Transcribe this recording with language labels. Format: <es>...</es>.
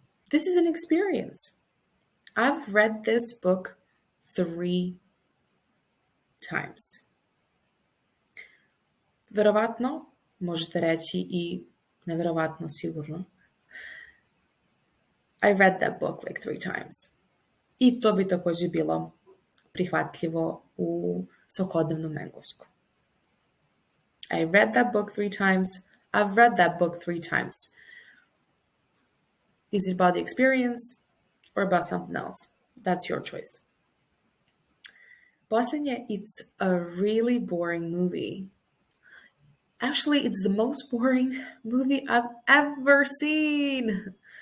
<en>This is an experience. I've read this book 3 times. Verovatno možete reći i</en> <sr>Neverovatno sigurno.</sr> <en>I read that book like 3 times.</en> <sr>I to bi takođe bilo prihvatljivo u svakodnevnom engleskom.</sr> <en>I read that book 3 times. I've read that book 3 times. Is it about the experience or about something else? That's your choice. Poslednje, it's a really boring movie. Actually, it's the most boring movie I've ever seen.</en>